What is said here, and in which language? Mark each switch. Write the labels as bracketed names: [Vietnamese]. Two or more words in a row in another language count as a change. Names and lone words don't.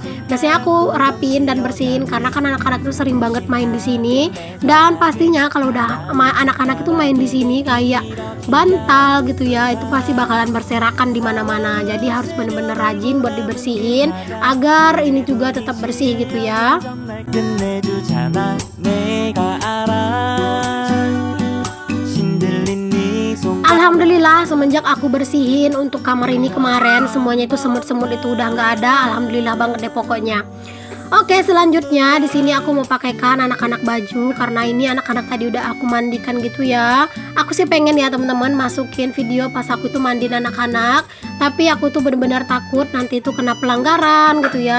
[Indonesian] Biasanya aku rapiin dan bersihin, karena kan anak-anak itu sering banget main di sini. Dan pastinya kalau udah anak-anak itu main di sini kayak bantal gitu ya, itu pasti bakalan berserakan di mana-mana. Jadi harus bener-bener rajin buat dibersihin agar ini juga tetap bersih gitu ya. [Korean] 끝내주잖아 내가 알아 신들린 네 손. [Indonesian] Alhamdulillah semenjak aku bersihin untuk kamar ini kemarin, semuanya itu semut-semut itu udah nggak ada. Alhamdulillah banget deh pokoknya. Oke, selanjutnya di sini aku mau pakaikan anak-anak baju, karena ini anak-anak tadi udah aku mandikan gitu ya. Aku sih pengen ya teman-teman masukin video pas aku tuh mandiin anak-anak, tapi aku tuh bener-bener takut nanti itu kena pelanggaran gitu ya.